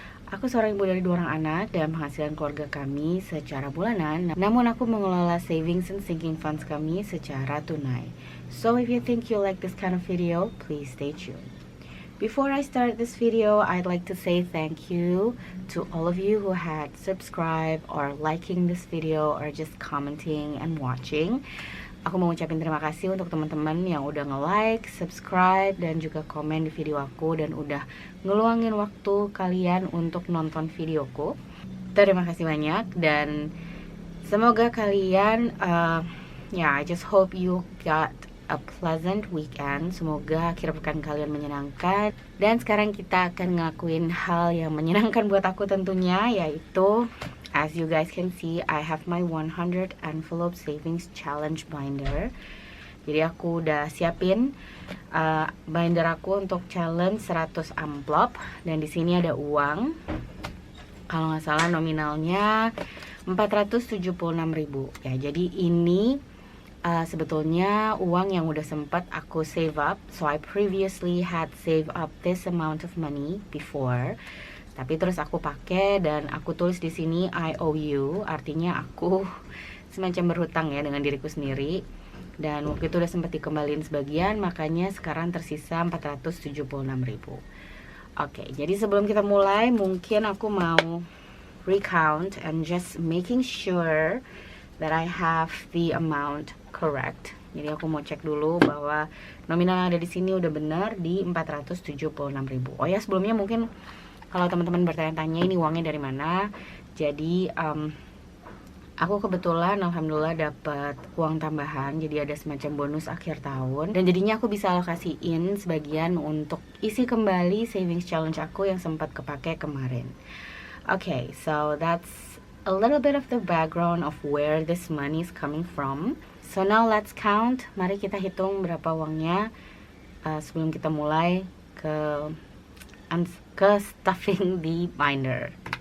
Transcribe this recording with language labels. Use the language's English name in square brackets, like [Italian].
[Indonesian] Aku seorang ibu dari 2 orang anak dan penghasilan keluarga kami secara bulanan, namun aku mengelola [English] savings and sinking funds [Indonesian] kami secara tunai. [English] So if you think you like this kind of video, please stay tuned. Before I start this video, I'd like to say thank you to all of you who had subscribed or liking this video or just commenting and watching. [Indonesian] Aku mau ngucapin terima kasih untuk teman-teman yang udah nge-like, subscribe, dan juga komen di video aku dan udah ngeluangin waktu kalian untuk nonton videoku. Terima kasih banyak dan semoga kalian [English] I just hope you got a pleasant weekend. [Indonesian] Semoga akhir pekan kalian menyenangkan. Dan sekarang kita akan ngelakuin hal yang menyenangkan buat aku tentunya, yaitu [English] as you guys can see, I have my 100 envelope savings challenge binder. [Indonesian] Jadi aku udah siapin binder aku untuk challenge 100 amplop dan di sini ada uang. Kalau nggak salah nominalnya 476.000 ya. Jadi ini sebetulnya uang yang udah sempat aku save up. [English] So I previously had save up this amount of money before. [Indonesian] Tapi terus aku pakai dan aku tulis di sini [English] I owe you, [Indonesian] artinya aku semacam berhutang ya dengan diriku sendiri. Dan waktu itu udah sempat dikembaliin sebagian, makanya sekarang tersisa 476.000. Oke, jadi sebelum kita mulai, mungkin aku mau [English] recount and just making sure that I have the amount correct. [Indonesian] Jadi aku mau cek dulu bahwa nominal yang ada di sini udah benar di 476.000. Oh ya, sebelumnya mungkin kalau teman-teman bertanya-tanya ini uangnya dari mana, jadi aku kebetulan alhamdulillah dapat uang tambahan, jadi ada semacam bonus akhir tahun dan jadinya aku bisa alokasiin sebagian untuk isi kembali savings challenge aku yang sempat kepake kemarin. [English] Okay, so that's a little bit of the background of where this money is coming from. So now let's count. [Indonesian] Mari kita hitung berapa uangnya sebelum kita mulai ke stuffing di binder.